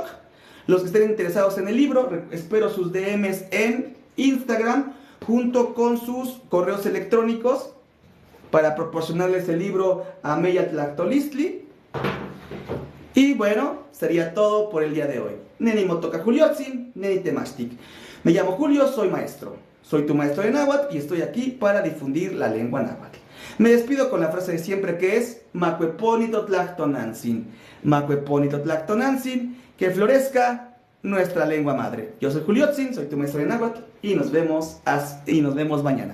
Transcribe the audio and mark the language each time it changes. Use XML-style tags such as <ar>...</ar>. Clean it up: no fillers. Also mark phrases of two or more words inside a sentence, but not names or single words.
<es>Los que estén interesados en el libro, espero sus DMs en Instagram, junto con sus correos electrónicos, para proporcionarles el libro a Meyatlactolistli. Y bueno, sería todo por el día de hoy.</es> <nah>Neni motoka Juliotzin, neni temashtik.</nah> <es>Me llamo Julio, soy maestro. Soy tu maestro de náhuatl y estoy aquí para difundir la lengua náhuatl. Me despido con la frase de siempre, que es Macueponitotlactonantzin. Macueponitotlactonantzin, que florezca nuestra lengua madre. Yo soy Juliotzin, soy tu maestro de náhuatl y nos vemos mañana.</es>